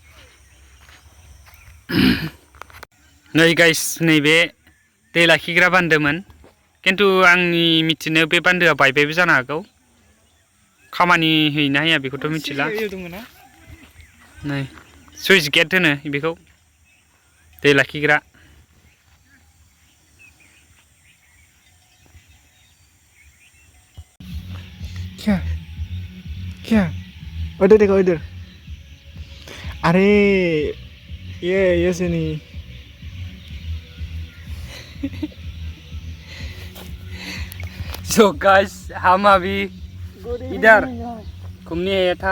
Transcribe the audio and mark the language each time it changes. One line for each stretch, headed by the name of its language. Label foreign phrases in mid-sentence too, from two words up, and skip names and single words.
Bodo: नै गाइस, नैबे दै लाखिग्रा बान्दोमोन, खिन्थु आंनि मिथिनायाव बे बान्दोआ बायबायबो जानो हागौ। खामानि होयोना होया बेखौथ' मिथिला। नै सुइस गेट होनो बेखौ, दै लाखिग्रा।
Hindi: क्या उधर देखो, इधर। अरे ये से नहीं।
English: So guys,
Hindi: हम अभी इधर घूमने आया था।